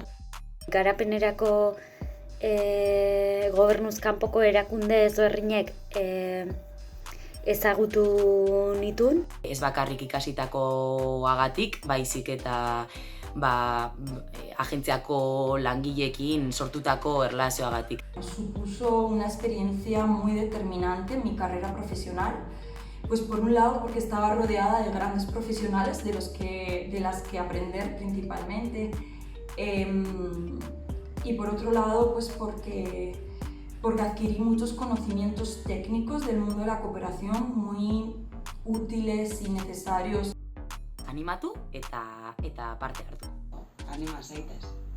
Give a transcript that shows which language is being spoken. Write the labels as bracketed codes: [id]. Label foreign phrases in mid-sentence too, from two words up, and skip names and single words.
[eu] Garapenerako gobernuz kanpoko erakunde ezberdinek ezagutu nituen. Ez bakarrik ikasitakoagatik, baizik eta agentziako langileekin sortutako erlazioagatik. [es] Supuso una experiencia muy determinante en mi carrera profesional, pues por un lado porque estaba rodeada de grandes profesionales de las que aprender principalmente, y por otro lado pues porque adquirí muchos conocimientos técnicos del mundo de la cooperación muy útiles y necesarios. [eu] Animatu eta parte hartu. Anima zaitez.